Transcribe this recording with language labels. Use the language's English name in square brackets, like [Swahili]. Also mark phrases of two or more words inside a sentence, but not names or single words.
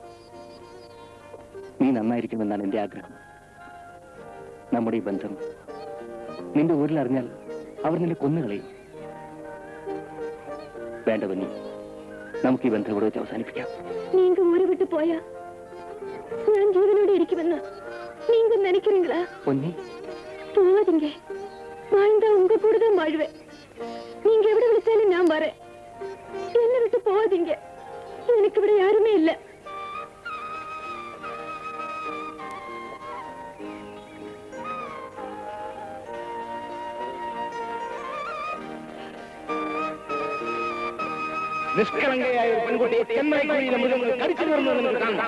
[Malayalam] നീ നന്നായിരിക്കുമെന്നാണ് എന്റെ ആഗ്രഹം. നമ്മുടെ ഈ ബന്ധം നിന്റെ ഊരിലറിഞ്ഞാൽ അവർ നിന്നെ കൊന്നുകളയും. വേണ്ട പൊന്നി, നമുക്ക് ഈ ബന്ധം ഇവിടെ വെച്ച് അവസാനിപ്പിക്കാം. [Tamil] நீங்க ஊரை விட்டு போயா நான் ஜீவனோட இருக்குமென்னா நீங்க நினைக்கிறீங்களா? [Malayalam] പൊന്നി, [Tamil] போவாதீங்க. வாழ்ந்தா உங்க கூட தான் வாழ்வேன். நீங்க எവിടെ விളിച്ചാലും நான் வரேன். என்னை விட்டு போவாதீங்க. எனக்கு ഇവിടെ யாருமே இல்ல. [Malayalam] നിഷ്കളങ്കയായ ഒരു പെൺകുട്ടിയെ ചെന്നായി കുഴിയിലെ മൃഗങ്ങൾ കടിച്ചു കയറുന്നത് നിനക്ക് കാണാം.